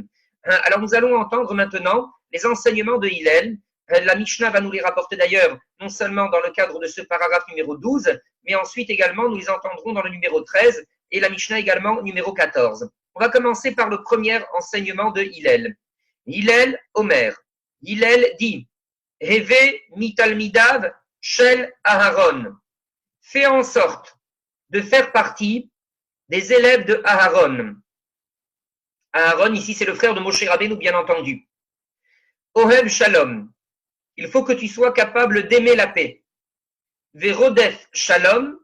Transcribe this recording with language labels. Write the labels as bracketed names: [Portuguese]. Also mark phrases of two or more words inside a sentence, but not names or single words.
[French] Alors nous allons entendre maintenant les enseignements de Hillel. La Mishnah va nous les rapporter d'ailleurs, non seulement dans le cadre de ce paragraphe numéro 12, mais ensuite également nous les entendrons dans le numéro 13 et la Mishnah également numéro 14. On va commencer par le premier enseignement de Hillel. [Hebrew] הלל אומר. [French] Hillel dit [Hebrew] הוי מתלמידיו של אהרן. [French] Fais en sorte de faire partie des élèves de Aharon. Aharon, ici, c'est le frère de Moshe Rabbeinu, bien entendu. [Hebrew] אוהב שלום. [French] Il faut que tu sois capable d'aimer la paix. [Hebrew] ורודף שלום.